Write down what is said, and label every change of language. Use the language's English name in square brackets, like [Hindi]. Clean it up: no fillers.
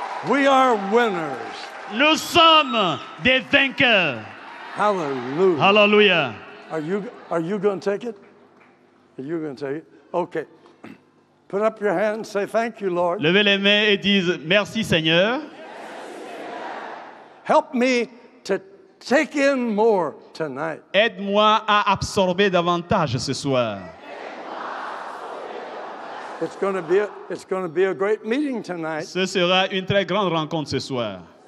[English] We are winners. [French] Nous sommes des vainqueurs. [English] Hallelujah. [French] Hallelujah. [English] Are you going to take it? Are you going to take it? Okay. Put up your hands. Say thank you, Lord. [French] Levez les mains et disent merci Seigneur. [English] Help me to take in more tonight. [French] Aide-moi à absorber davantage ce soir. [English] It's going to be a great meeting tonight. [French] Ce sera une très grande rencontre ce soir.